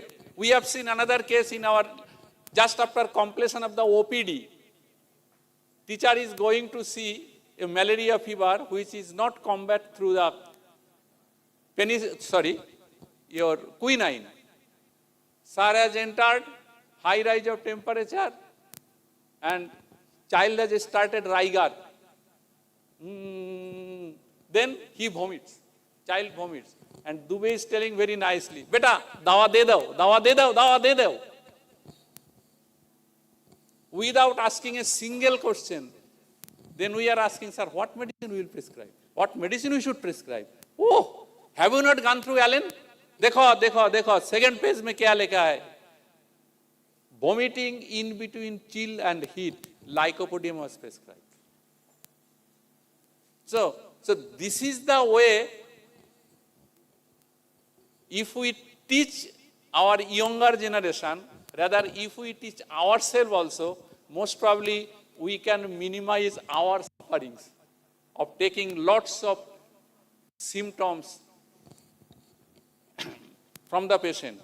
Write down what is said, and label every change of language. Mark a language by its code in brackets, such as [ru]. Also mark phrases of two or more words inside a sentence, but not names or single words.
[en] We have seen another case in our, just after completion of the OPD, teacher is going to see a malaria fever which is not combat through the your quinine. Sir has entered, high rise of temperature, and child has started rigor. Then he vomits. Child vomits. And Dubey is telling very nicely, Beta, [hi] दवा दे दो, दवा दे दो, दवा दे दो. [en] Without asking a single question, then we are asking, sir, what medicine we will prescribe? What medicine we should prescribe? Oh, have you not gone through Allen? [hi] देखो, [en] second page [hi] में क्या लिखा है? [en] Vomiting in between chill and heat, lycopodium was prescribed. So this is the way, if we teach our younger generation, rather if we teach ourselves also, most probably we can minimize our sufferings of taking lots of symptoms from the patient.